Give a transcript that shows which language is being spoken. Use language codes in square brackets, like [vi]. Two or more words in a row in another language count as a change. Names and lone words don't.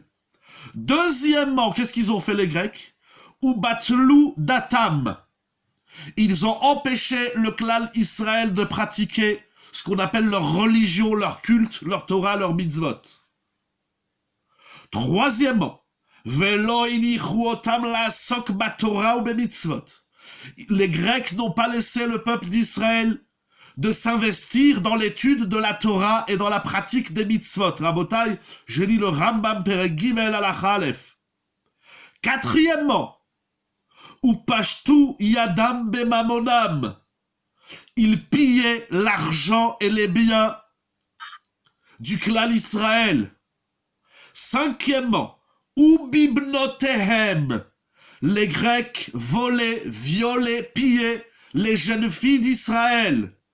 [fr] Deuxièmement, qu'est-ce qu'ils ont fait les Grecs? [he] ובטלו דתם. [fr] Ils ont empêché le clan Israël de pratiquer ce qu'on appelle leur religion, leur culte, leur Torah, leur mitzvot. Troisièmement, [he] ולא הניחו אותם לעסוק בתורה ובמצוות. [fr] Les Grecs n'ont pas laissé le peuple d'Israël de s'investir dans l'étude de la Torah et dans la pratique des mitzvot. Rabotai, je lis le Rambam [he] פרק גימל הלכה אלף. [fr] Quatrièmement, [he] ופשטו ידם בממונם. [fr] Ils pillaient l'argent et les biens du clan Israël. Cinquièmement, Ubibnotehem. Les Grecs volaient, violaient, pillaient les jeunes filles d'Israël.